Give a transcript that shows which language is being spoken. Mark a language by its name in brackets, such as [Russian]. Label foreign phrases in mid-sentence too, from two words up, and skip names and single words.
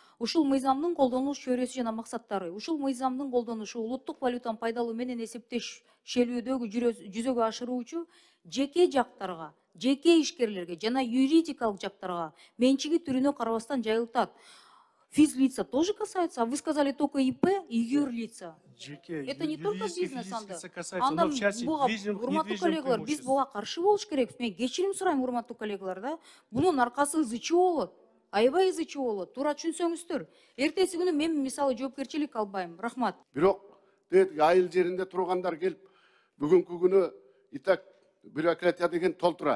[Kyrgyz] Ушул мыйзамдын колдонулуш чөйрөсү жана максаттары, ушул мыйзамдын колдонушу улуттук валютаны пайдалуу менен эсептешелүүдөгү жүзөгө ашыруучу жеке жактарга, жеке ишкерлерге жана юридикалык жактарга менчиги түрүнө карабастан жайылтат. [Russian] Физлица тоже касается, а вы сказали только ИП и юрлица. Это не только бизнес анда. [Kyrgyz] Урматтуу коллегалар, биз буга каршы болуш керек. Мен кечирим сурайм, урматтуу коллегалар, да. Бунун аркасы ызычуу болот. Аябай ызычуу болот. Туура түшүнсөңүздөр. Эртеси күнү мен мисалы жоопкерчилик албайм. Рахмат. Бирок айыл жеринде тургандар келип, бүгүнкү күнү итак бюрократия деген толтура.